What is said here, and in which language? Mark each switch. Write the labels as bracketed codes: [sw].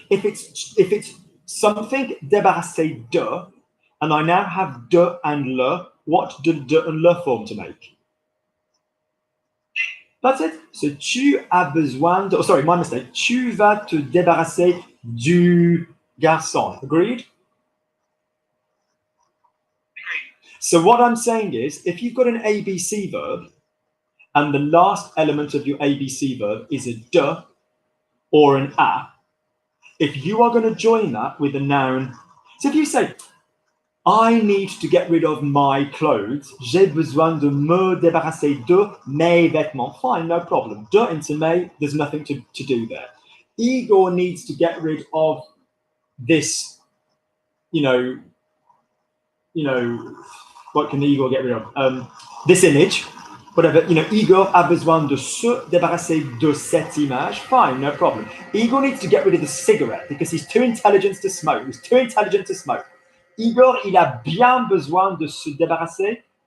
[en] If it's something débarrassé de, and I now have de and le, what do de and le form to make? That's it. So [fr] tu as besoin de. [en] Oh, sorry, my mistake. [fr] Tu vas te débarrasser du garçon. [en] Agreed? So what I'm saying is, if you've got an ABC verb, and the last element of your ABC verb is a de or an a, if you are going to join that with a noun, so if you say, I need to get rid of my clothes, [fr] j'ai besoin de me débarrasser de mes vêtements, [en] fine, no problem. De into me, there's nothing to do there. Igor needs to get rid of this, you know, what can Igor get rid of? This image, whatever, [fr] Igor a besoin de se débarrasser de cette image. [en] Fine, no problem. Igor needs to get rid of the cigarette because he's too intelligent to smoke. He's too intelligent to smoke. [fr] Igor, il a bien besoin de se débarrasser.